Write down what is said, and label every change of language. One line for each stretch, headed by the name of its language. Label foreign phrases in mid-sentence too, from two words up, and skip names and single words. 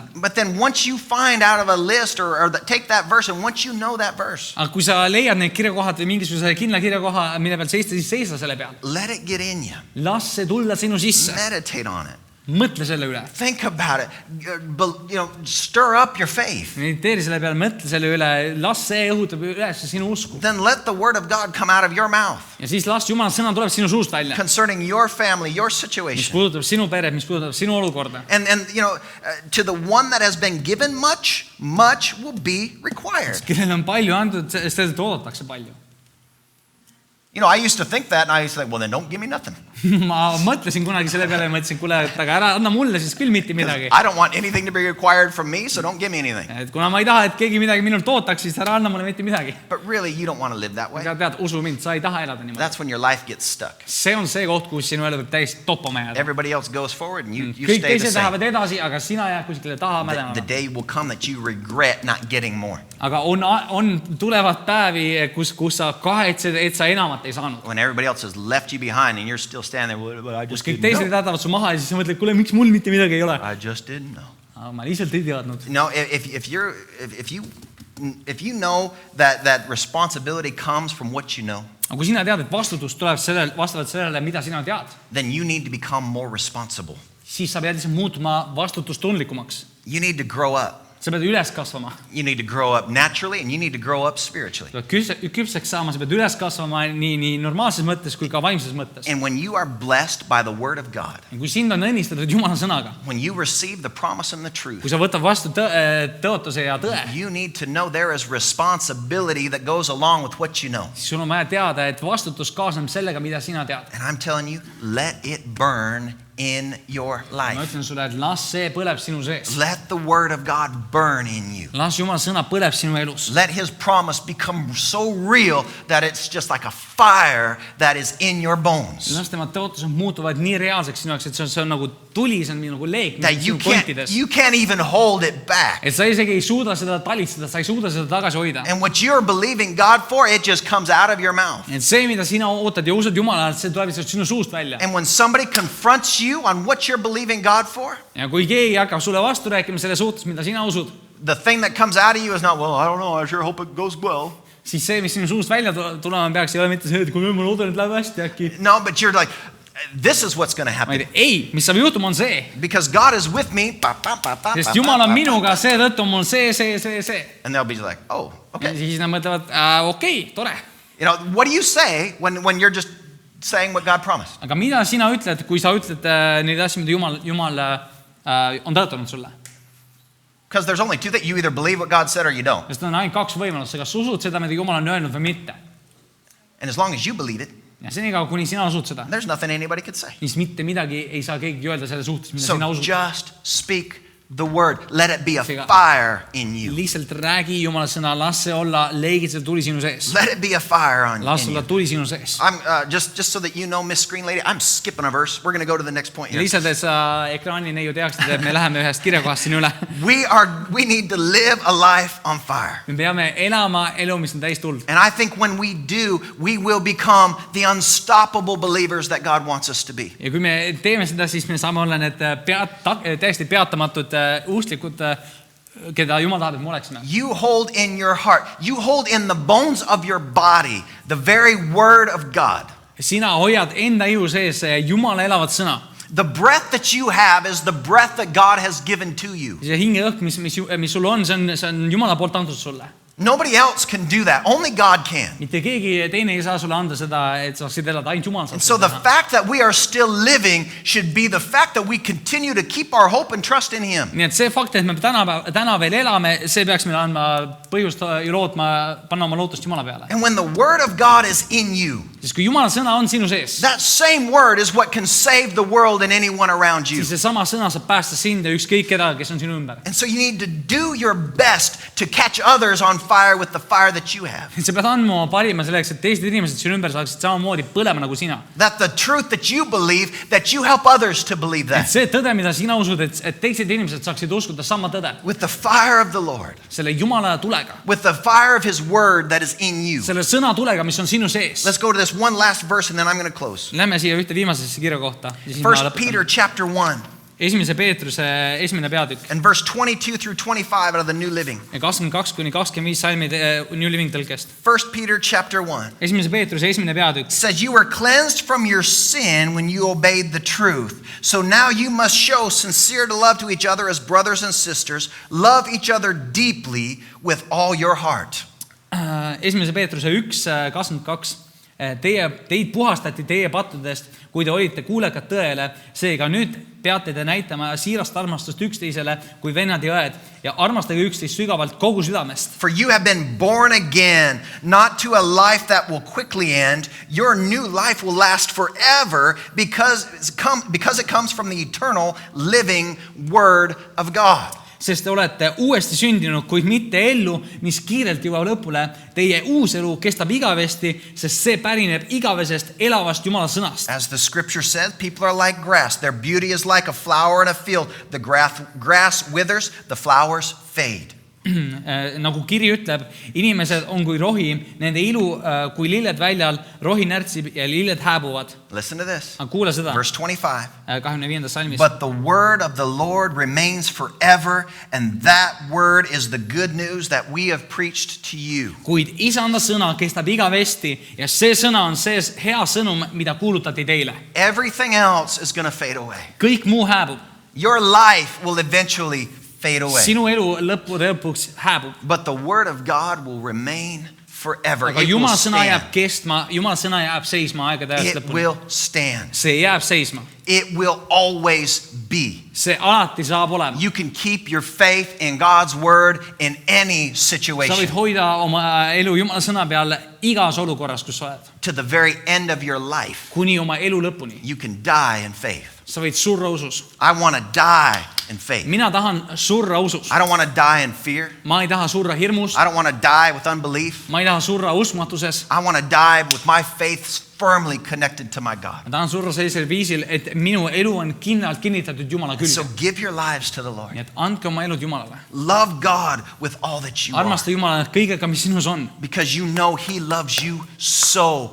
English: But then once you find out of a list or take that verse, and once you know that verse,
Estonian: Aga kui sa leiad need kirjakohad või mingisuguse kindla kirjakoha, mille peal seista, siis seisa selle peal.
English: let it get in you.
Estonian: Las see tulla sinu sisse.
English: Meditate on it.
Estonian: Mõtle selle üle.
English: Think about it. Stir up your faith.
Estonian: Mediteeri selle peale, mõtle selle üle. Las see õhutab üles sinu usku.
English: Then let the word of God come out of your mouth
Estonian: Ja siis las Jumala sõna tuleb sinu suust välja.
English: concerning your family, your
Estonian: Mis
English: situation.
Estonian: puudutab sinu peret, mis puudutab sinu olukorda.
English: And to the one that has been given much, much will be required.
Estonian: Kellel on palju antud, sellest oodatakse palju.
English: I used to think that, and I used to think, well, then don't give me nothing.
Estonian: Ma mõtlesin kunagi selle peale ja mõtlesin, kuule, et aga ära anna mulle siis küll mitte midagi.
English: I don't want anything to be required from me, so don't give me anything.
Estonian: Et kuna ma ei taha, et keegi midagi minult ootaks, siis ära anna mulle mitte midagi.
English: But really, you don't want to live that way.
Estonian: Aga tead, usu mind, sa ei taha elada niimoodi.
English: That's when your life gets stuck.
Estonian: See on see koht, kus sinu elu võib täiesti toppama jääda.
English: Everybody else goes forward, and you
Estonian: Kõik
English: stay the
Estonian: teised
English: same.
Estonian: lähevad edasi, aga sina jääd kuskile taha
English: The
Estonian: mädama.
English: day will come that you regret not getting more.
Estonian: Aga on tulevad päevi, kus sa kahetsed, et sa enamat ei saanud.
English: When everybody else has left you behind, and you're still standing there, well, I
Estonian: Kus
English: just
Estonian: kõik
English: didn't
Estonian: teised
English: know.
Estonian: jätavad su maha ja siis sa mõtled, kuule, miks mul mitte midagi ei ole.
English: I just didn't know.
Estonian: Aga ma lihtsalt ei teadnud.
English: No, if you know that responsibility comes from what you know,
Estonian: Aga kui sina tead, et vastutus tuleb vastavalt sellele, mida sina tead,
English: then you need to become more responsible.
Estonian: siis sa pead lihtsalt muutuma vastutustundlikumaks.
English: You need to grow up.
Estonian: Sa pead üles kasvama.
English: You need to grow up naturally, and you need to grow up spiritually.
Estonian: Sa pead küpseks saama, sa pead üles kasvama nii normaalses mõttes kui ka vaimses mõttes.
English: And when you are blessed by the word of God,
Estonian: Ja kui sind on õnnistatud Jumala sõnaga,
English: when you receive the promise and the
Estonian: kui
English: truth,
Estonian: sa võtad vastu tõotuse ja tõe,
English: you need to know there is responsibility that goes along with what you know.
Estonian: siis sul on vaja teada, et vastutus kaasneb sellega, mida sina tead.
English: And I'm telling you, let it burn in your
Estonian: ma
English: life.
Estonian: ütlen sulle, et las see põleb sinu sees.
English: Let the word of God burn in you.
Estonian: Las Jumala sõna põleb sinu elus.
English: Let his promise become so real that it's just like a fire that is in your bones.
Estonian: Las tema tõotused muutuvad nii reaalseks sinu jaoks, et see on nagu tuli, see on nagu leek
English: That
Estonian: sinu kontides.
English: you can't even hold it back.
Estonian: Et sa isegi ei suuda seda talitseda, sa ei suuda seda tagasi hoida.
English: And what you're believing God for, it just comes out of your mouth.
Estonian: Et see, mida sina ootad ja usud Jumala, see tuleb sinu suust välja.
English: And when somebody confronts you on what you're believing God for,
Estonian: Ja kui keegi hakkab sulle vastu rääkima selle suhtes, mida sina usud,
English: the thing that comes out of you is not, well, I don't know, I sure hope it goes well.
Estonian: siis see, mis sinu suust välja tulema peaks, ei ole mitte see, et kui ma loodan, et läheb hästi äkki.
English: No, but you're like, this is what's going to
Estonian: Ma ei
English: happen.
Estonian: tea, ei, mis saab juhtuma on see,
English: Because God is with me.
Estonian: sest Jumal on minuga, seetõttu on mul see.
English: And they'll be like, oh,
Estonian: Ja
English: okay.
Estonian: siis nad mõtlevad, okei, tore.
English: You know, what do you say when you're just saying what God promised?
Estonian: Aga mida sina ütled, kui sa ütled neid asju, mida Jumal on tõotanud sulle?
English: Because there's only two things. You either believe what God said or you don't.
Estonian: Sest on ainult kaks võimalust, kas sa usud seda, mida Jumal on öelnud või mitte.
English: And as long as you believe it,
Estonian: Ja senikaua, kuni sina usud seda,
English: there's nothing anybody could say.
Estonian: siis mitte midagi ei saa keegi öelda selle suhtes, mida
English: So
Estonian: sina usud.
English: just speak the word. Let it be a
Estonian: Seega-
English: fire in you.
Estonian: Lihtsalt räägi Jumala sõna, las see olla leegitselt tuli sinu sees.
English: Let it be a fire on
Estonian: Las
English: in
Estonian: olla
English: you.
Estonian: tuli sinu sees.
English: I'm just so that you know, Miss Screen Lady, I'm skipping a verse. We're going to go to the next point
Estonian: Ja
English: here.
Estonian: lihtsalt, et sa ekraani neiu teaksid, et me läheme ühest kirjakohast siin üle.
English: We need to live a life on fire.
Estonian: Me peame elama elu, mis on täis tuld.
English: And I think when we do, we will become the unstoppable believers that God wants us to be.
Estonian: Ja kui me teeme seda, siis me saame olla need täiesti peatamatud usklikud, keda Jumal tahab, et me oleksime.
English: You hold in your heart, you hold in the bones of your body the very word of God.
Estonian: Sina hoiad enda ihu sees Jumala elavat sõna.
English: The breath that you have is the breath that God has given to you.
Estonian: See hingeõhk, mis sul on, see on Jumala poolt antud sulle.
English: Nobody else can do that. Only God can.
Estonian: Mitte keegi teine ei saa sulle anda seda, et sa saaksid elada, ainult Jumal saab
English: And so
Estonian: seda
English: the
Estonian: teha.
English: fact that we are still living should be the fact that we continue to keep our hope and trust in Him.
Estonian: Nii et see fakt, et me täna veel elame, see peaks meile andma põhjust ja lootma, panna oma lootust Jumala peale.
English: And when the word of God is in you,
Estonian: Sest kui Jumala sõna on sinu sees,
English: that same word is what can save the world and anyone around you.
Estonian: siis seesama sõna saab päästa sind ja ükskõik keda, kes on sinu ümber.
English: And so you need to do your best to catch others on fire with the fire that you have.
Estonian: Sa pead andma oma parima selleks, et teised inimesed sinu ümber saaksid samamoodi põlema nagu sina.
English: That the truth that you believe, that you help others to believe
Estonian: Et
English: that.
Estonian: see tõde, mida sina usud, et teised inimesed saaksid uskuda sama tõde.
English: With the fire of the Lord,
Estonian: Selle Jumala tulega.
English: with the fire of His word that is in you.
Estonian: Selle sõna tulega, mis on sinu sees.
English: Let's go to this one last verse and then I'm going to close.
Estonian: Lähme siia ühte viimasesse kirja kohta. Ja siis ma 1 lõpetan.
English: Peter chapter 1
Estonian: Esimese Peetruse esimene peatükk.
English: and verse 22 through 25 out of the New Living.
Estonian: Ja 22-25 salmid New Living tõlkest.
English: 1 Peter chapter 1
Estonian: Esimese Peetruse esimene peatükk.
English: says, you were cleansed from your sin when you obeyed the truth. So now you must show sincere love to each other as brothers and sisters. Love each other deeply with all your heart.
Estonian: Esimese Peetruse 1-22. Teid puhastati teie pattudest, kui te olite kuulekad tõele. Seega nüüd peate te näitama siirast armastust üksteisele kui vennad ja õed ja armastage üksteist sügavalt kogu südamest. For you have been born again, not to a life that will quickly end. Your new life will last forever because it comes from the eternal living word of God. Sest te olete uuesti sündinud, kuid mitte ellu, mis kiirelt jõuab lõpule. Teie uus elu kestab igavesti, sest see pärineb igavesest elavast Jumala sõnast.
English: As the scripture says, people are like grass. Their beauty is like a flower in a field. The grass withers, the flowers fade.
Estonian: Nagu kiri ütleb, inimesed on kui rohi, nende ilu kui lilled väljal, rohi närtsib ja lilled hääbuvad.
English: Listen to this.
Estonian: Aga kuula seda,
English: Verse 25.
Estonian: 25. salmis.
English: But the word of the Lord remains forever, and that word is the good news that we have preached to you.
Estonian: Kuid isanda sõna kestab igavesti ja see sõna on see hea sõnum, mida kuulutati teile.
English: Everything else is going to fade away.
Estonian: Kõik muu hääbub.
English: Your life will eventually fade away.
Estonian: Sinu elu lõpuks hääbub.
English: But the word of God will remain forever.
Estonian: Aga
English: It will
Estonian: Jumala sõna
English: stand.
Estonian: jääb kestma, Jumala sõna jääb seisma aegade ajast
English: It
Estonian: lõpuni.
English: will stand.
Estonian: See jääb seisma.
English: It will always be
Estonian: see alati saab olema.
English: You can keep your faith in God's word in any
Estonian: Sa võid
English: situation
Estonian: hoida oma elu Jumala sõna peal igas olukorras, kus sa oled.
English: to the very end of your life.
Estonian: Kuni oma elu lõpuni.
English: You can die in faith.
Estonian: Sa võid surra usus.
English: I want to die in faith.
Estonian: Mina tahan surra usus.
English: I don't want to die in fear.
Estonian: Ma ei taha surra hirmus.
English: I don't want to die with unbelief.
Estonian: Ma ei taha surra usmatuses.
English: I want to die with my faith firmly connected to my God.
Estonian: Ma tahan surra sellisel viisil, et minu elu on kindlalt kinnitatud Jumala
English: So
Estonian: külge.
English: give your lives to the Lord.
Estonian: Nii et andke oma elud Jumalale.
English: Love God with all that you are,
Estonian: Armasta Jumalat kõigega, mis sinus on.
English: because you know He loves you so